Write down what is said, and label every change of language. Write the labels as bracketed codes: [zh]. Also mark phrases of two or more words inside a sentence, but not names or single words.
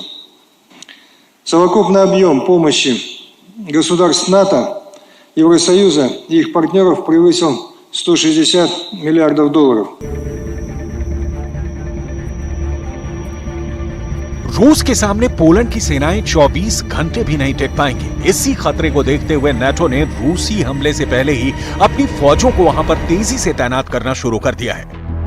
[ru] Совокупный объем помощи государств НАТО, Евросоюза и их партнеров превысил 160 миллиардов долларов. [hi] रूस के सामने पोलैंड की सेनाएं 24 घंटे भी नहीं टिक पाएंगी। इसी खतरे को देखते हुए नाटो ने रूसी हमले से पहले ही अपनी फौजों को वहां पर तेजी से तैनात करना शुरू कर दिया है।